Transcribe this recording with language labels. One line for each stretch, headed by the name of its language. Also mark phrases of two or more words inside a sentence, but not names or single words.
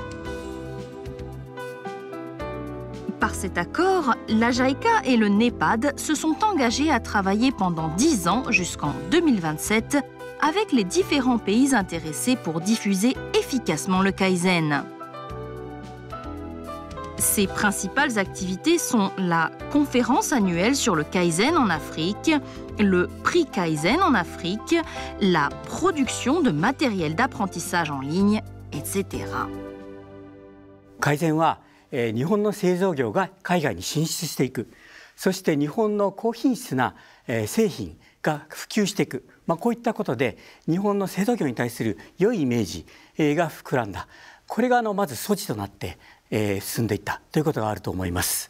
French: Par cet accord, la JICA et le NEPAD se sont engagés à travailler pendant 10 ans jusqu'en 2027 avec les différents pays intéressés pour diffuser efficacement le Kaizen. Ses principales activités sont la conférence annuelle sur le Kaizen en Afrique, le prix Kaizen en Afrique, la production de matériel d'apprentissage en ligne, etc.
Japanese: 改善は、日本の製造業が海外に進出していく、そして日本の高品質な、製品が普及していく、こういったことで日本の製造業に対する良いイメージ、が膨らんだ。これがまず措置となって、進んでいったということがあると思います。